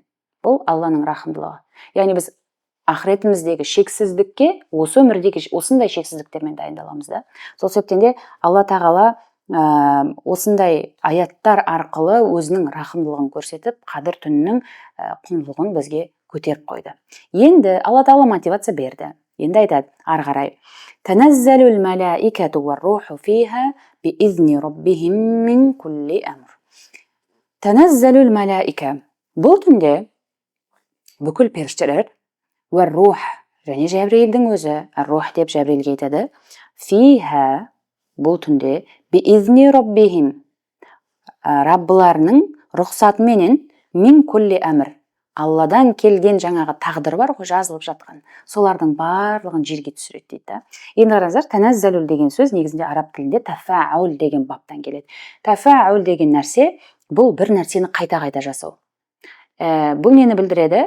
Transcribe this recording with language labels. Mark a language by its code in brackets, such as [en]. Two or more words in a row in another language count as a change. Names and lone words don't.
[kk] Бұл Алланың рахымдылығы. Яғни біз ақыретіміздегі шексіздікке осы өмірдегі осындай шексіздіктермен дайындаламыз да. Сол себептен де алла тағала осындай аяттар арқылы өзінің рахымдылығын көрсетіп, қадір түнінің құндылығын бізге көтеріп қойды. Енді алла тағала мотивация берді. Енді айтады ары қарай: [ar] «تنزل الملائكة والروح فيها بإذن ربهم من كل أمر». تنزل الملائكة. [kk] Бұл түнде бүкіл періштелер, вар-рух, және Жәбірейілдің өзі, ар-рух деп Жәбірейілге айтады, фиха, бұл түнде, [ar] بإذن ربهم, [kk] Раббыларының рұқсатыменен, [ar] من كل أمر, [kk] Алладан келген жаңағы тағдыр бар ғой, жазылып жатқан, солардың барлығын жерге түсіреді дейді. Енді қараңыздар, таназзалул деген сөз негізінде араб тілінде тафаул деген баптан келеді. Тафаул деген нәрсе бұл бір нәрсені қайта-қайта жасау. Бұл нені білдіреді?